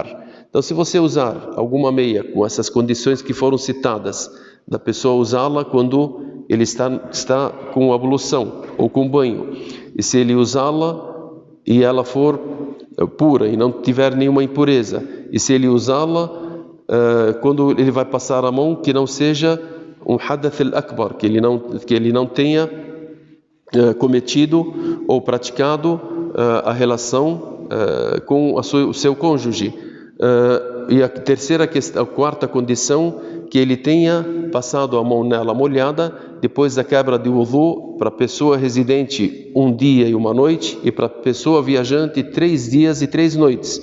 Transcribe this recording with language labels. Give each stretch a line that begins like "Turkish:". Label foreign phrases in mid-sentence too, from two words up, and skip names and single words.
Portuguese: Então, se você usar alguma meia com essas condições que foram citadas, da pessoa usá-la quando ele está com ablução ou com banho, e se ele usá-la e ela for pura e não tiver nenhuma impureza, e se ele usá-la quando ele vai passar a mão, que não seja um
Arabic: حدث الأكبر,
Portuguese: que ele não tenha cometido ou praticado a relação com o seu cônjuge. E a quarta condição, que ele tenha passado a mão nela molhada depois da quebra de wudu, para a pessoa residente 1 dia e 1 noite, e para a pessoa viajante 3 dias e 3 noites.